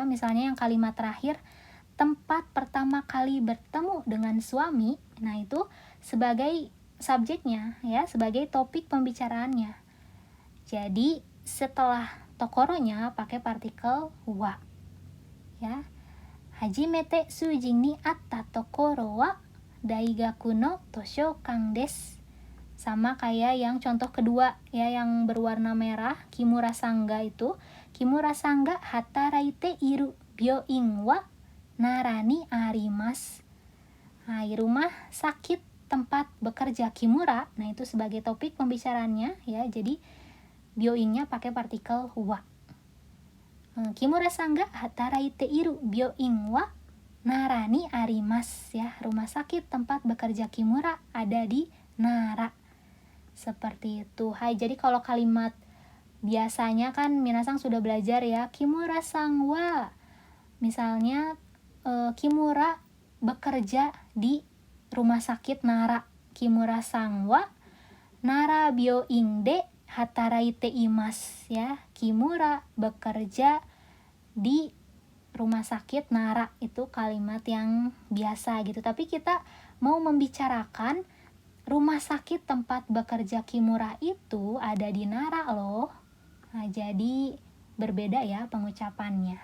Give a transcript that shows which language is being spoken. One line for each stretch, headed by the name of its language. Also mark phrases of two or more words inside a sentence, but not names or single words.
Indonesian: Misalnya yang kalimat terakhir, tempat pertama kali bertemu dengan suami, nah itu sebagai subjeknya ya, sebagai topik pembicaraannya. Jadi setelah tokoronya pakai partikel wa ya.
Japanese: 初めて主人に会ったところは大学の図書館です.
Indonesian: Sama kayak yang contoh kedua ya, yang berwarna merah, Kimura Sangga itu.
Japanese: 木村さんが働いている病院は奈良にあります.
Indonesian: Nah, rumah sakit tempat bekerja Kimura. Nah, itu sebagai topik pembicaraannya ya. Jadi byoinnya pakai partikel wa.
Japanese: 木村さんが働いている病院は奈良にあります ya.
Indonesian: Rumah sakit tempat bekerja Kimura ada di Nara. Seperti itu. Hai, jadi kalau kalimat biasanya kan minasang sudah belajar ya,
Japanese: 木村さんは.
Indonesian: Misalnya Kimura bekerja di rumah sakit Nara.
Japanese: 木村さんは奈良病院で働いています ya.
Indonesian: Kimura bekerja di rumah sakit Nara. Itu kalimat yang biasa gitu. Tapi kita mau membicarakan rumah sakit tempat bekerja Kimura itu ada di Nara loh. Nah, jadi berbeda ya pengucapannya.